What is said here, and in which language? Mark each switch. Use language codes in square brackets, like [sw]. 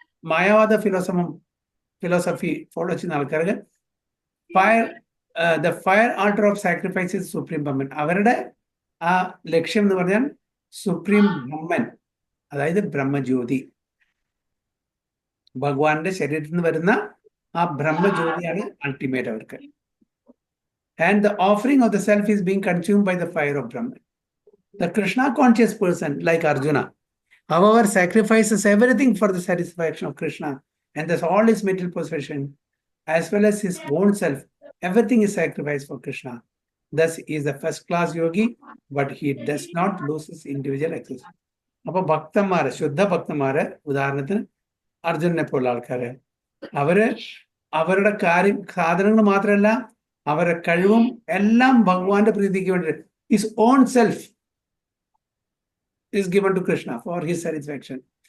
[ml] മായാവാദ philosophy follow ചെയ്യുന്ന ആൾക്കാർക്ക് [en] The fire altar of sacrifice is supreme Brahman. [ml] അവരുടെ ആ ലക്ഷ്യം എന്ന് പറഞ്ഞാൽ സുപ്രീം ബ്രഹ്മൻ, അതായത് ബ്രഹ്മജ്യോതി, ഭഗവാന്റെ ശരീരത്തിൽ നിന്ന് വരുന്ന ആ ബ്രഹ്മജ്യോതിയാണ് അൾട്ടിമേറ്റ് അവർക്ക്. [en] And the offering of the self is being consumed by the fire of Brahman. The Krishna conscious person, like Arjuna, however, sacrifices everything for the satisfaction of Krishna, and thus all his material possession, as well as his own self, everything is sacrificed for Krishna. Thus, he is a first-class yogi, but he does not lose his individual existence. [ml] അപ്പോൾ ഭക്തന്മാര്, ശുദ്ധ ഭക്തന്മാര്, ഉദാഹരണത്തിന് അർജുനനെ പോലുള്ള ആൾക്കാര്, അവരുടെ സാധനങ്ങൾ മാത്രമല്ല, അവരുടെ കഴിവും എല്ലാം ഭഗവാന്റെ പ്രീതിക്ക് വേണ്ടി, [en] His own self is given to Krishna for his satisfaction.